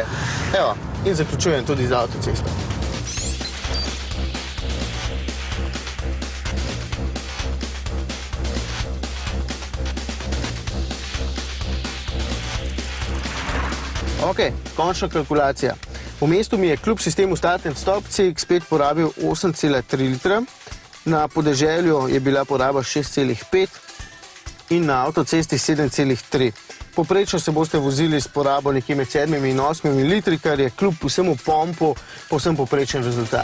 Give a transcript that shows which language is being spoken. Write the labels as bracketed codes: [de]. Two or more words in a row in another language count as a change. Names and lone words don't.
[sl] Evo, in zaključujem tudi z avtocesto. Ok, končna kalkulacija. V mestu mi je kljub sistemu [en] start and stop [sl] CX-5 porabil 8,3 litra, na podeželju je bila poraba 6,5 in na avtocesti 7,3. Poprečno se boste vozili s porabo nekje med 7 in 8 litri, kar je kljub vsemu pompu povsem poprečen rezultat.